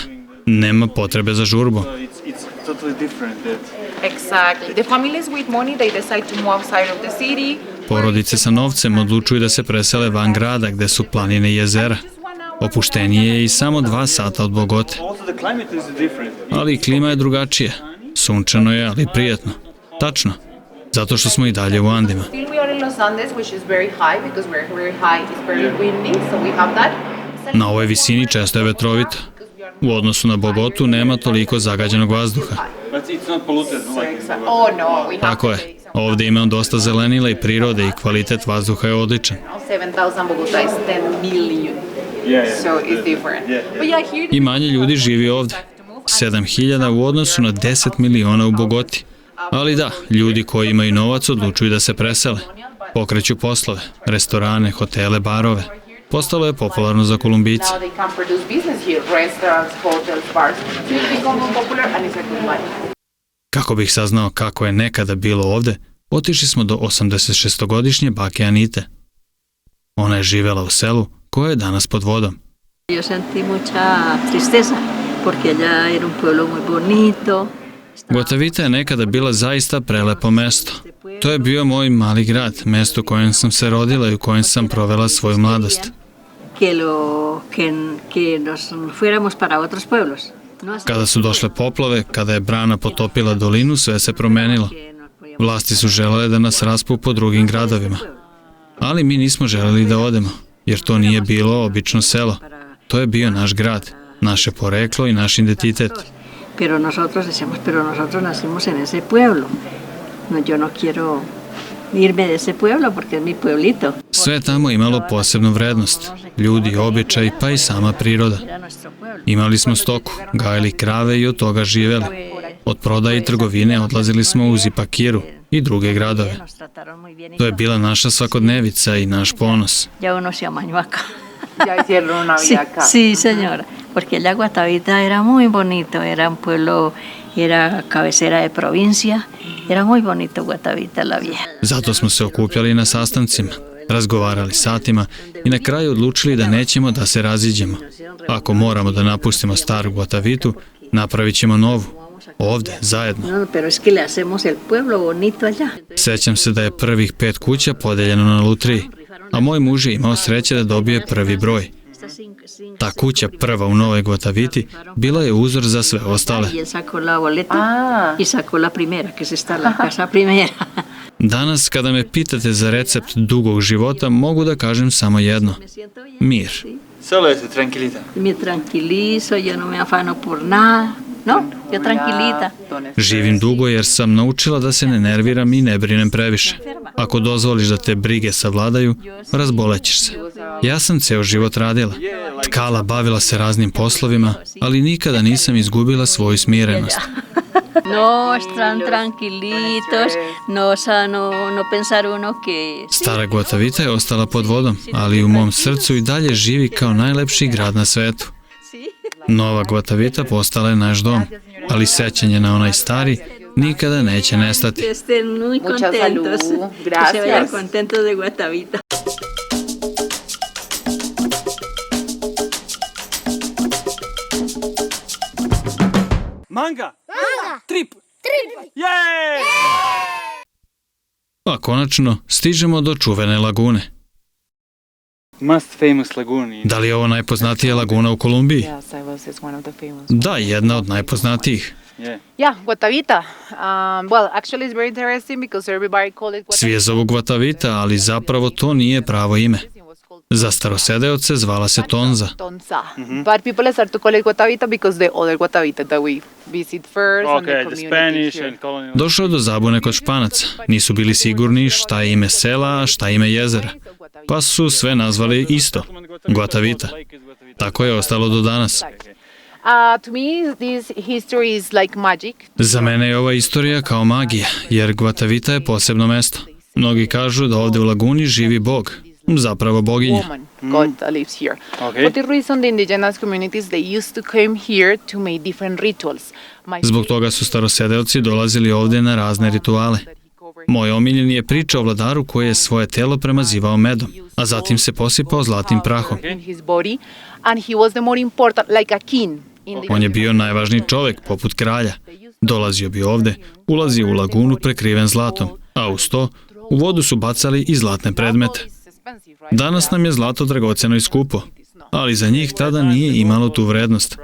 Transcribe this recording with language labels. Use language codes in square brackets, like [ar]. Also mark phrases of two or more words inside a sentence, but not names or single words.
[sr] Nema potrebe za žurbom. [en] it's totally different. Exactly. The families with money, they decide to move outside of the city. [sr] Porodice sa novcem odlučuju da se presele van grada gde su planine i jezera. Opuštenije je i samo 2 sata od Bogote. [en] Also the climate is different. [sr] Ali i klima je drugačija. Sunčano je, ali prijetno. Tačno. Zato što smo i dalje u Andima. [en] Still we are in Los Andes, which is very high because we're very high. It's very windy, so we have that. [sr] Na ovoj visini često je vetrovito. U odnosu na Bogotu nema toliko zagađenog vazduha. [en] But it's not polluted like in Bogota. Oh no, we have [sr] Tako je. Ovde ima dosta zelenila i prirode i kvalitet vazduha je odličan. [en] 7,000 Bogota is 10 million. So it's different. But yeah, here [sr] I manje ljudi živi ovde. 7000 u odnosu na 10 miliona u Bogoti. Ali da, ljudi koji imaju novac odlučuju da se presele. Pokreću poslove, restorane, hotele, barove. Postalo je popularno za Kolumbijce. [en] now they can produce business here, restaurants, hotels, bars. So it's become more popular and it's a good money. [sr] Kako bih saznao kako je nekada bilo ovde, otišli smo do 86-godišnje bake Anite. Ona je živela u selu koje je danas pod vodom. [es] Yo sentí mucha tristeza porque allá era un pueblo muy bonito. [sr] Guatavita je nekada bila zaista prelepo mesto. To je bio moj mali grad, mesto u kojem sam se rodila i u kojem sam provela svoju mladost. [es] Que nos fuéramos para otros pueblos. No hace [sr] Kada su došle poplave, kada je brana potopila dolinu, sve se promenilo. [es] que nos podíamos [sr] Vlasti su želele da nas raspu po drugim gradovima. Ali mi nismo želeli da odemo, jer to nije bilo obično selo. To je bio naš grad, naše poreklo i naš identitet. [es] Pero nosotros decíamos, pero nosotros nacimos en ese pueblo. No, yo no quiero irme de ese pueblo porque es mi pueblito. [sr] Sve je tamo imalo posebnu vrednost. Ljudi, običaj, pa i sama priroda. [es] Era nuestro pueblo. [sr] Imali smo stoku, gajili krave i od toga živeli. Od prodaje i trgovine odlazili smo u Zipakiru i druge gradove. [es] Nos trataron muy bien. [sr] To je bila naša svakodnevica i naš ponos. [es] Ya uno se amañó acá. Ya hicieron una Sí, vida acá. sí, señora. Porque allá Guatavita era muy bonito, era un pueblo, era cabecera de provincia, era muy bonito Guatavita la vieja. [sr] Zato smo se okupljali na sastancima, razgovarali satima i na kraju odlučili da nećemo da se raziđemo. Ako moramo da napustimo staru Guatavitu, napravit ćemo novu. Ovde, zajedno. [es] No, pero es que le hacemos el pueblo bonito allá. [sr] Sećam se da je prvih 5 kuća podeljeno na lutriji, a moj muž je imao sreće da dobije prvi broj. Ta kuća prva u Novoj Guataviti bila je uzor za sve ostale. [es] Y él sacó la boleta Ah. y sacó la primera, que es esta, la casa primera. [sr] Danas kada me pitate za recept dugog života, mogu da kažem samo jedno. [es] Me siento bien. Mir. Solo eso, tranquilita. Me tranquilizo, yo no me afano por nada. No, yo tranquilita. [sr] Živim dugo jer sam naučila da se ne nerviram i ne brinem previše. Ako dozvoliš da te brige savladaju, razbolećeš se. Ja sam ceo život radila. Tkala, bavila se raznim poslovima, ali nikada nisam izgubila svoju smirenost. [es] No, están tranquilitos, no pensar uno que... [sr] Stara Guatavita je ostala pod vodom, ali u mom srcu i dalje živi kao najlepši grad na svetu. Nova Guatavita postala je naš dom, ali sećanje na onaj stari nikada neće nestati. [es] Que estén muy Mucha contentos, salud. que se vayan Gracias. contentos de Guatavita. Manga! Trip! Jej! [sr] A konačno stižemo do čuvene lagune. [en] most famous lagoon. [sr] Da li je ovo najpoznatija laguna u Kolumbiji? [en] Yes, Saibos is one of the famous. [sr] Da, jedna od najpoznatijih. [en] Yeah. Yeah, Guatavita. Well, actually, it's very interesting because everybody call it [sr] Svi je zovu Guatavita, ali zapravo to nije pravo ime. Za starosedeoce zvala se Tonza. Tonza. [en] But people start to call it Guatavita because the other Guatavita that we visit first and the Okay, the community Spanish here. and colonial. [sr] Došlo je do zabune kod Španaca. Nisu bili sigurni šta je ime sela, a šta je ime jezera. Pa su sve nazvali isto, Guatavita. Tako je ostalo do danas. [en] To me, this history is like magic. [sr] Za mene je ova istorija kao magija, jer Guatavita je posebno mesto. Mnogi kažu da ovde u laguni živi Bog, zapravo boginja. [en] Woman, God that lives here. Okay. For the reason the indigenous communities, they used to come here to make different rituals. [sr] Zbog toga su starosedeoci dolazili ovde na razne rituale. Moj omiljeni je priča o vladaru koji je svoje telo premazivao medom, a zatim se posipao zlatnim prahom. In his body, and he was the more important, like a king. On je bio najvažniji čovek, poput kralja. Dolazio bi ovde, ulazio u lagunu prekriven zlatom, a uz to u vodu su bacali i zlatne predmete. Danas nam je zlato dragoceno i skupo, ali za njih tada nije imalo tu vrednost.